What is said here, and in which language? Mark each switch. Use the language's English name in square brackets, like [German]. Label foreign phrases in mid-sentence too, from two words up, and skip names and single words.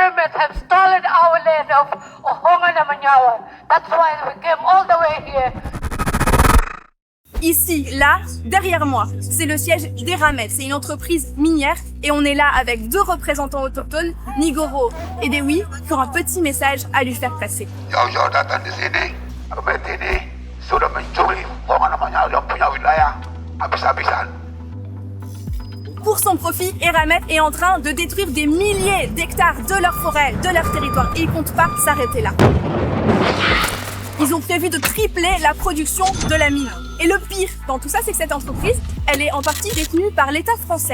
[English] foreigners have stolen our land of Ohongan and Manyawa. That's why we came all the way here. [French] Ici, là, derrière moi, c'est le siège d'Eramet. C'est une entreprise minière et on est là avec 2 représentants autochtones, Nigoro et Dewi, qui ont un petit message à lui faire passer. [Indonesian] Jauh-jauh datang di sini, Ahmed ini sudah mencuri Ohongan yang punya wilayah habis-habisan. [French] Pour son profit, Eramet est en train de détruire des milliers d'hectares de leur forêt, de leur territoire, et ils ne comptent pas s'arrêter là. Ils ont prévu de tripler la production de la mine. Et le pire dans tout ça, c'est que cette entreprise, elle est en partie détenue par l'État français.